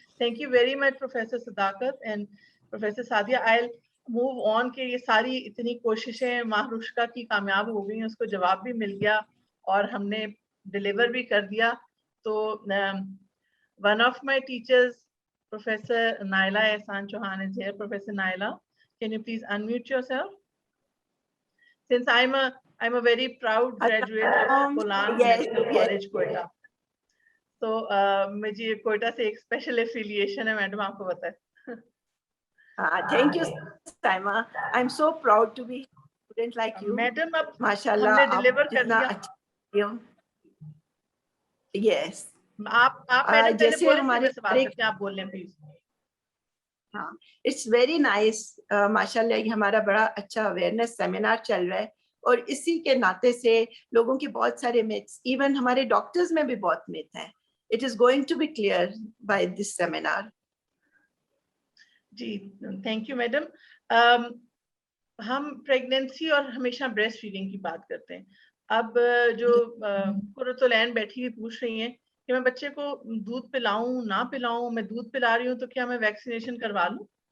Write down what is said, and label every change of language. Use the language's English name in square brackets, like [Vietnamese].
[English] Thank you very much professor Sadaqat and professor Sadia. I move on [Hindi] के ये सारी इतनी कोशिशें माहरुष्का की कामयाब हो गई, उसको जवाब भी मिल गया और हमने डिलीवर भी कर दिया। [English] तो one of my teachers professor Naila Ehsan Chauhan is here. Professor Naila, can you please unmute yourself? Since I'm a very proud graduate of Golan Medical College, Quetta. [Hindi] So मुझे कोयटा से एक स्पेशल एफिलिएशन है, मैडम आपको पता है। [English] Thank you, Saima. I'm so proud to be a student like you. [Hindi] Madam अब माशाल्लाह हमने डिलीवर कर दिया। [English] Yes. [Hindi] आप मैडम पहले जैसे बोले, हमारे आप बोल लें प्लीज। [English] हाँ, it's very nice. [Hindi] माशाल्लाह ये हमारा बड़ा अच्छा अवेयरनेस सेमिनार चल रहा है, और इसी के नाते से लोगों के बहुत सारे मिथ्स, इवन हमारे डॉक्टर्स में भी बहुत मिथ है। [English] it is going to be clear by this seminar. जी, thank you madam. [Hindi] हम प्रेगनेंसी और हमेशा ब्रेस्ट फीडिंग की बात करते हैं। अब जो कुर्रतुलैन बैठी हुई पूछ रही हैं कि मैं बच्चे को दूध पिलाऊं ना पिलाऊं, मैं दूध पिला रही हूँ तो क्या मैं वैक्सीनेशन करवा लूं?